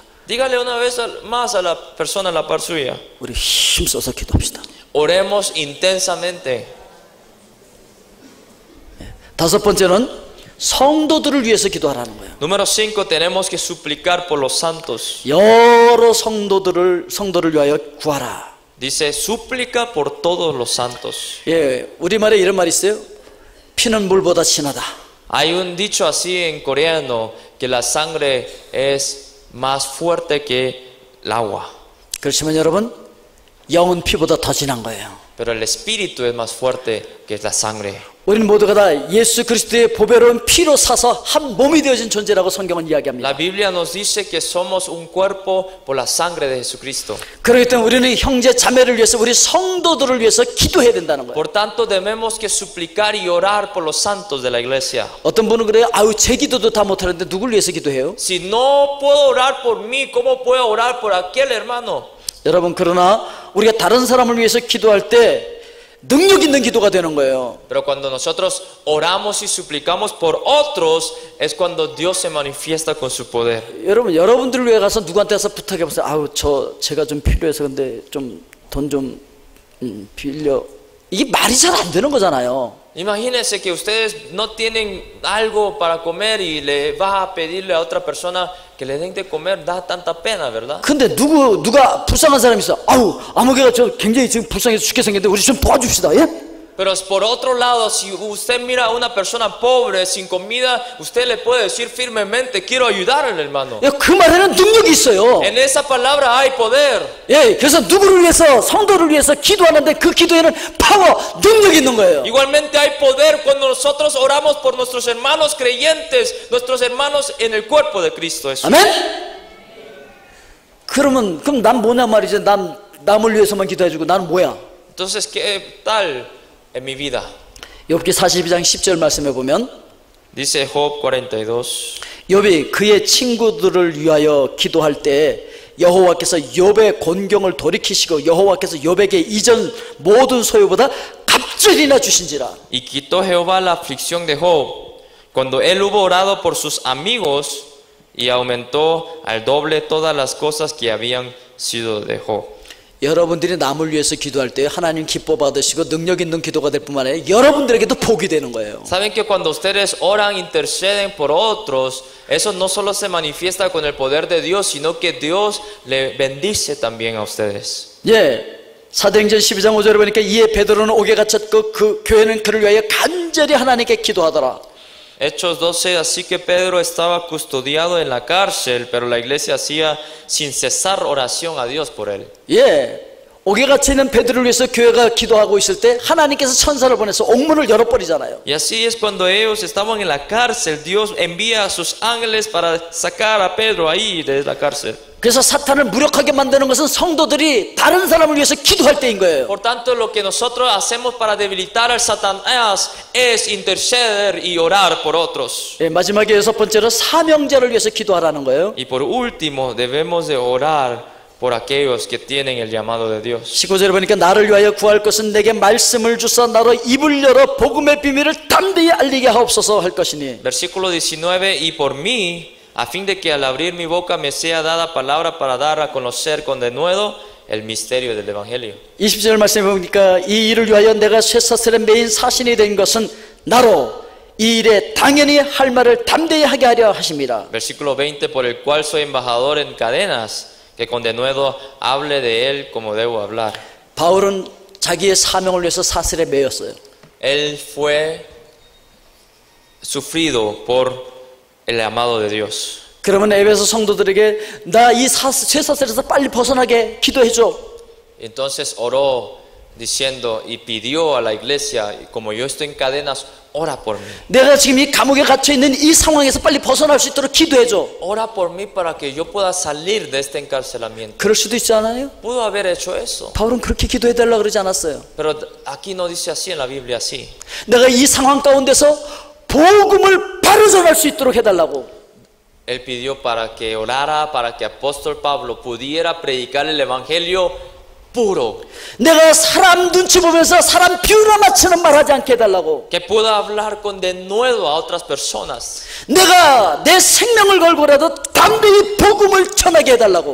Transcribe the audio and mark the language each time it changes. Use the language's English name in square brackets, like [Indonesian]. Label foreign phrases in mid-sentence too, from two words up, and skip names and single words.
[Spanish] Dígale una vez más a la persona a la par suya: [Korean] 우리 힘써서 기도합시다. [Spanish] oremos intensamente. [Korean] 다섯 번째는 성도들을 위해서 기도하라는 거예요. [Spanish] Número 5, tenemos que suplicar por los santos. [Korean] 여러 성도를 위하여 구하라. [Spanish] Dice, súplica por todos los santos. [Korean] 예, 우리말에 이런 말이 있어요. 피는 물보다 진하다. [Spanish] Hay un dicho así en coreano que la sangre es más fuerte que el agua, [Korean] 그렇지만 여러분, 영은 피보다 더 진한 거예요. [Spanish] pero el espíritu es más fuerte que la sangre. [Korean] 우리는 모두가 다 예수 그리스도의 보배로운 피로 사서 한 몸이 되어진 존재라고 성경은 이야기합니다. [Spanish] La Biblia nos dice que somos un cuerpo por la sangre de Jesucristo. [Korean] 그렇기 때문에 우리는 형제 자매를 위해서, 우리 성도들을 위해서 기도해야 된다는 거예요. Por tanto, debemos que suplicar y orar por los santos de la iglesia. 어떤 분은 그래요. 아유, 제 기도도 다 못하는데 누굴 위해서 기도해요? [Spanish] Si no puedo orar por mí, ¿cómo puedo orar por aquel hermano? [Korean] 여러분, 그러나 우리가 다른 사람을 위해서 기도할 때 능력 있는 기도가 되는 거예요. [Spanish] Pero cuando nosotros oramos y suplicamos por otros, es cuando Dios se manifiesta con su poder. [Korean] 여러분, 여러분들을 위해 가서 누구한테 가서 부탁해 보세요. 아우, 제가 좀 필요해서 근데 좀 돈 좀 빌려. 이게 말이 잘 안 되는 거잖아요. [Spanish] Imagínense que ustedes no tienen algo para comer y le vas a pedirle a otra persona que le den de comer, da tanta pena, ¿verdad? [Korean] 근데 누가 불쌍한 사람이 있어. 아우, 아무개가 저 굉장히 지금 불쌍해서 죽게 생겼는데 우리 좀 도와줍시다. 예? [Spanish] Pero por otro lado, si usted mira a una persona pobre, sin comida, usted le puede decir firmemente, quiero ayudar al hermano. [Korean] 예, 그 말에는 능력이 있어요. [Spanish] En esa palabra hay poder. [Korean] 예, 그래서 누구를 위해서, 성도를 위해서 기도하는데 그 기도에는 파워, 능력이 있는 거예요. [Spanish] Igualmente hay poder cuando nosotros oramos por nuestros hermanos creyentes, nuestros hermanos en el cuerpo de Cristo Jesús. [Korean] 아멘? 그럼 난 뭐냐 말이지. 남을 위해서만 기도해주고 나는 뭐야? [Spanish] Entonces, ¿qué tal en mi vida? [Korean] 욥기 42장 10절 말씀해 보면 [Spanish] Dice Job 42. [Korean] 욥이 그의 친구들을 위하여 기도할 때 여호와께서 욥의 곤경을 돌이키시고 여호와께서 욥에게 이전 모든 소유보다 갑절이나 주신지라. [Spanish] Y quitó Jehová la aflicción de Job cuando él hubo orado por sus amigos y aumentó al doble todas las cosas que habían sido de Job. [Korean] 여러분들이 남을 위해서 기도할 때 하나님 기뻐 받으시고 능력 있는 기도가 될 뿐만 아니라 여러분들에게도 복이 되는 거예요. [Spanish] Saben que cuando ustedes oran, interceden por otros, eso no solo se manifiesta con el poder de Dios, sino que Dios le bendice también a ustedes. [Korean] 예, 사도행전 12장 5절에 보니까 이에 베드로는 옥에 갇혔고 그 교회는 그를 위하여 간절히 하나님께 기도하더라. [Spanish] Hechos 12, así que Pedro estaba custodiado en la cárcel, pero la iglesia hacía sin cesar oración a Dios por él. [Korean] 예, 옥에 갇혀 있는 베드로를 위해서 교회가 기도하고 있을 때 하나님께서 천사를 보내서 옥문을 열어버리잖아요. [Spanish] Y así es cuando ellos estaban en la cárcel, Dios envía a sus ángeles para sacar a Pedro ahí de la cárcel. [Korean] 그래서 사탄을 무력하게 만드는 것은 성도들이 다른 사람을 위해서 기도할 때인 거예요. [Spanish] Por tanto, lo que nosotros hacemos para debilitar al Satanás es interceder y orar por otros. [Korean] 예, 마지막에 여섯 번째로 사명자를 위해서 기도하라는 거예요. [Spanish] Y por último, debemos de orar por aquellos que tienen el llamado de Dios. [Korean] 15절에 보니까 나를 위하여 구할 것은 내게 말씀을 주사 나로 입을 열어 복음의 비밀을 담대히 알리게 하옵소서 할 것이니. [Spanish] Versículo 19, y por mí, a fin de que al abrir mi boca me sea dada palabra para dar a conocer con denuedo el misterio del Evangelio. [Korean] 20절 말씀해 보니까 이 일을 위하여 내가 쇠사슬의 메인 사신이 된 것은 나로 이 일에 당연히 할 말을 담대히 하게 하려 하심이라. [Spanish] Versículo 20, por el cual soy embajador en cadenas, que con denuedo hable de él como debo hablar. [Korean] 바울은 자기의 사명을 위해서 사슬에 매였어요. [Spanish] Él fue sufrido por el amado de Dios. [Korean] 그러면 에베소 성도들에게 나 이 쇠사슬에서 빨리 벗어나게 기도해 줘. [Spanish] Entonces oró diciendo y pidió a la iglesia, como yo estoy en cadenas, ora por mí. [Korean] 내가 지금 이 감옥에 갇혀 있는 이 상황에서 빨리 벗어날 수 있도록 기도해 줘. [Spanish] Ora por mí para que yo pueda salir de este encarcelamiento. [Korean] 그럴 수도 있지 않아요? [Spanish] Pudo haber hecho eso, [Korean] 바울은 그렇게 기도해 달라고 그러지 않았어요. [Spanish] pero aquí no dice así en la Biblia así. [Korean] 내가 이 상황 가운데서 복음을 바로 전할 수 있도록 해달라고. [Spanish] Él pidió para que orara, para que apóstol Pablo pudiera predicar el evangelio puro, [Korean] 내가 사람 눈치 보면서 사람 비유나 맞추는 말 하지 않게 해달라고. [Spanish] que pueda hablar con denuedo a otras personas, [Korean] 내가 내 생명을 걸고라도 담대히 복음을 전하게 해달라고.